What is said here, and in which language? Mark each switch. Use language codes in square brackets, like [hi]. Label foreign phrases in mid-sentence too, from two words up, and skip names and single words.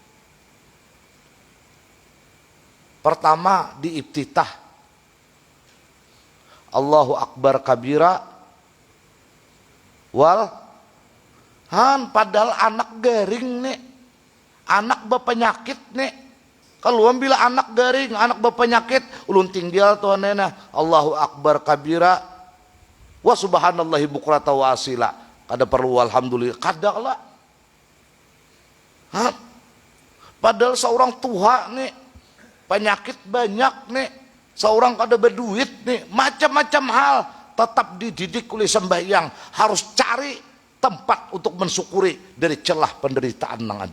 [id] Pertama di ibtitah, [ar] الله أكبر كبيرا [id] padahal anak garing nih, anak berpenyakit nih. Kalau bila anak garing, anak berpenyakit, ulun tinggal tuan nena [ar] الله أكبر كبيرا وسبحان الله بكرة وأصيلا. [id] Kada perlu alhamdulillah, kada lah. Padahal seorang tua nih, penyakit banyak nih, seorang kada berduit nih, macam-macam hal, tetap dididik oleh sembahyang, harus cari tempat untuk mensyukuri dari celah penderitaan yang ada.